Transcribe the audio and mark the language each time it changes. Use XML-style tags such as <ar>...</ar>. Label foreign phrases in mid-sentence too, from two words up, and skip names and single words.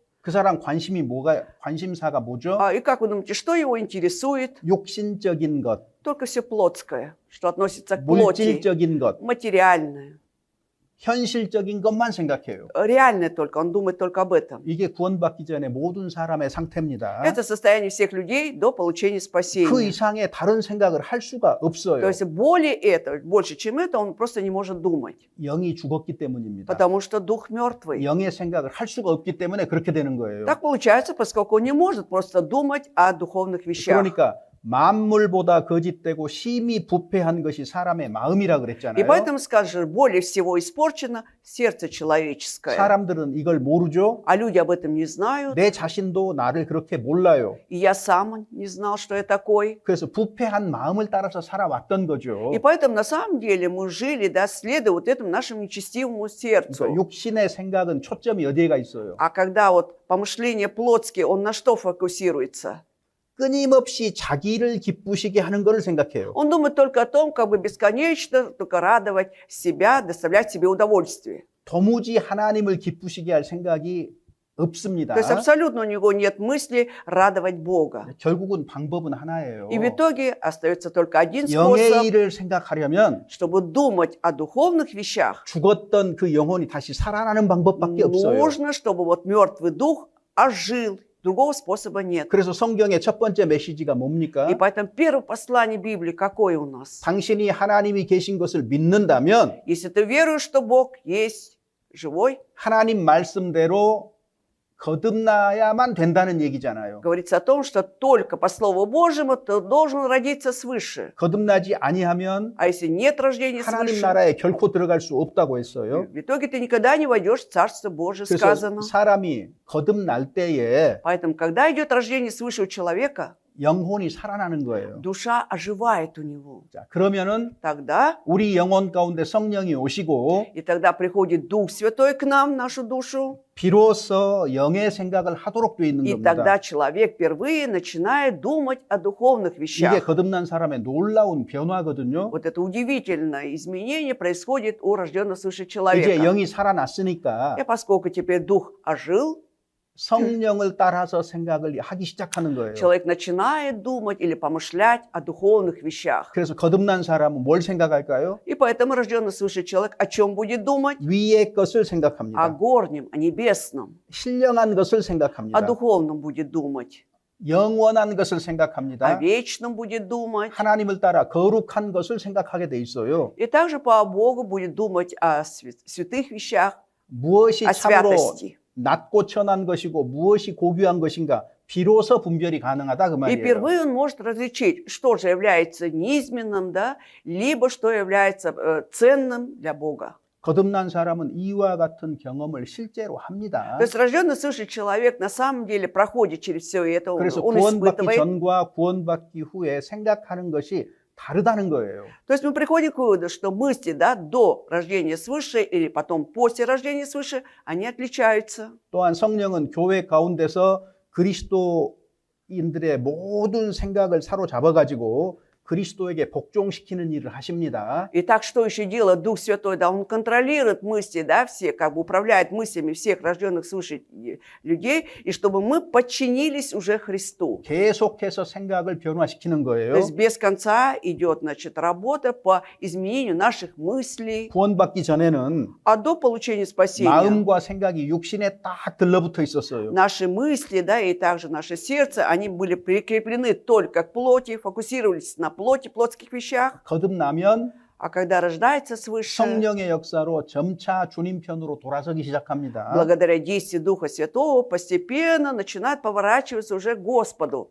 <ko>그 사람 관심사가 뭐죠?</ko> <ru>И как вы думаете, что его интересует?</ru> <ko>욕심적인 것,</ko> <ru>Только все плотское, что относится к плоти,</ru> <ko>물질적인 것,</ko> <ru>материальное.</ru> <ko>현실적인 것만 생각해요.</ko> <ru>Реальное только, он думает только об этом.</ru> <ko>이게 구원받기 전에 모든 사람의 상태입니다.</ko> <ru>Это состояние всех людей до получения</ru> <ko>그</ko> <ru>спасения.</ru> <ko>이상의 다른 생각을 할 수가</ko> <ru>То</ru> <ko>없어요.</ko> <ru>есть более этого, больше, чем это, он просто не может думать.</ru> <ko>영이 죽었기 때문입니다.</ko> <ru>Потому что дух мертвый.</ru> <ko>영의 생각을 할 수가 없기 때문에 그렇게 되는 거예요.</ko> <ru>Так получается, поскольку он не может просто думать о духовных вещах.</ru> <ko>그러니까 만물보다 거짓되고 심히 부패한 것이 사람의 마음이라</ko> <ru>И</ru> <ko>그랬잖아요.</ko> <ru>поэтому скажешь, более всего испорчено сердце человеческое.</ru> <ko>사람들은 이걸 모르죠.</ko> <ru>А люди об этом не знают.</ru> <ko>내 자신도 나를 그렇게 몰라요.</ko> <ru>И я сам не знал, что я такой.</ru> <ko>그래서 부패한 마음을 따라서 살아왔던 거죠.</ko> <ru>И поэтому на самом деле мы жили, да, следуя вот этому нашему нечестивому сердцу.</ru> <ko>그러니까 육신의 생각은 초점이 어디에가 있어요?</ko> <ru>А когда вот помышления плотские, он на что фокусируется?</ru> <ko>끊임없이 자기를 기쁘시게 하는 것을 생각해요.</ko> <ru>Он думает только о том, как бы бесконечно только радовать себя, доставлять себе удовольствие.</ru> <ko>도무지 하나님을 기쁘시게 할 생각이 없습니다.</ko> <ru>То есть абсолютно у него нет мысли радовать Бога.</ru> <ko>결국은 방법은 하나예요.</ko> <ru>И в итоге остается только один</ru> <ko>영의</ko> <ru>способ,</ru> <ko>일을 생각하려면</ko> <ru>чтобы думать о духовных вещах.</ru> <ko>죽었던 그 영혼이 다시 살아나는 방법밖에 없어요.</ko> <ru>Нужно, чтобы вот мертвый дух ожил. Другого способа нет.</ru> <ko>그래서 성경의 첫 번째 메시지가 뭡니까?</ko> <ru>И поэтому первое послание Библии какое у нас?</ru> <ko>당신이 하나님이 계신 것을 믿는다면</ko> <ru>Если ты веруешь, что Бог есть живой,</ru> <ko>하나님 말씀대로 거듭나야만 된다는 얘기잖아요.</ko> <ru>говорится о том, что только по Слову Божьему ты должен родиться свыше.</ru> <ko>거듭나지 아니하면</ko> <ru>А если нет рождения</ru> <ko>하나님</ko> <ru>свыше,</ru> <ko>나라에 결코 들어갈 수 없다고 했어요.</ko> <ru>в итоге ты никогда не войдешь в Царство Божие,</ru> <ko>그래서</ko> <ru>сказано.</ru> <ko>사람이 거듭날 때에</ko> <ru>Поэтому, когда идет рождение свыше у человека,</ru> <ko>영혼이 살아나는 거예요.</ko> <ru>душа оживает у него.</ru> <ko>자, 그러면은</ko> <ru>Тогда,</ru> <ko>우리 영혼 가운데 성령이 오시고</ko> <ru>и тогда приходит Дух Святой к нам, в нашу душу,</ru> <ko>비로소 영의 생각을 하도록 돼 있는</ko> <ru>и</ru> <ko>겁니다.</ko> <ru>тогда человек впервые начинает думать о духовных</ru> <ko>이게</ko> <ru>вещах.</ru> <ko>거듭난 사람의 놀라운 변화거든요.</ko> <ru>Вот это удивительное изменение происходит у рожденного свыше</ru> <ko>이제</ko> <ru>человека.</ru> <ko>영이 살아났으니까</ko> <ru>И поскольку теперь Дух ожил,</ru> <ko>성령을 따라서 생각을 하기 시작하는 거예요.</ko> <ru>человек начинает думать или помышлять о духовных вещах.</ru> <ko>그래서 거듭난 사람은 뭘 생각할까요?</ko> <ru>И поэтому рожденный свыше человек о чем будет думать?</ru> <ko>위의 것을</ko> <ru>О</ru> <ko>생각합니다.</ko> <ru>горнем, о небесном,</ru> <ko>신령한 것을</ko> <ru>о</ru> <ko>생각합니다.</ko> <ru>духовном будет думать,</ru> <ko>영원한 것을</ko> <ru>о</ru> <ko>생각합니다.</ko> <ru>вечном будет думать.</ru> <ko>하나님을 따라 거룩한 것을 생각하게 돼 있어요.</ko> <ru>И также по Богу будет думать о святых вещах,</ru> <ko>무엇이</ko> <ru>о</ru> <ko>참으로</ko> <ru>святости.</ru> <ko>낮고 천한 것이고 무엇이 고귀한 것인가 비로소 분별이 가능하다 그</ko> <ru>И</ru> <ko>말이에요.</ko> <ru>впервые он может различить, что же является низменным, да, либо что является ценным для Бога.</ru> <ko>거듭난 사람은 이와 같은 경험을 실제로 합니다.</ko> <ru>То есть рожденный свыше человек на самом деле проходит через все это,</ru> <ko>그래서</ko> <ru>он</ru> <ko>구원받기</ko> <ru>испытывает.</ru> <ko>전과 구원받기 후에 생각하는 것이 다르다는 거예요.</ko> <ru>То есть мы приходим к выводу, что мысли, да, до рождения свыше или потом после рождения свыше, они отличаются.</ru> <ko>또한 성령은 교회 가운데서 그리스도인들의 모든 생각을 사로잡아가지고 그리스도에게 복종시키는 일을 하십니다.</ko> <ru>Итак, что еще делает Дух Святой? Да, Он контролирует мысли, да, все, как бы управляет мыслями всех рожденных свыше людей, и чтобы мы подчинились уже Христу.</ru> <ko>계속해서 생각을 변화시키는</ko> <ru>То</ru> <ko>거예요.</ko> <ru>есть без конца идет, значит, работа по изменению наших мыслей.</ru> <ko>구원받기 전에는</ko> <ru>А до получения спасения</ru> <ko>마음과 생각이 육신에 딱 들러붙어 있었어요.</ko> <ru>наши мысли, да, и также наше сердце, они были прикреплены только к плоти, фокусировались на плоти, плотских вещах.</ru> <ko>거듭나면</ko> <ru>А когда рождается свыше,</ru> <ko>성령의 역사로 점차 주님 편으로 돌아서기 시작합니다.</ko> <ru>благодаря действию Духа Святого, постепенно начинает поворачиваться уже к Господу.</ru>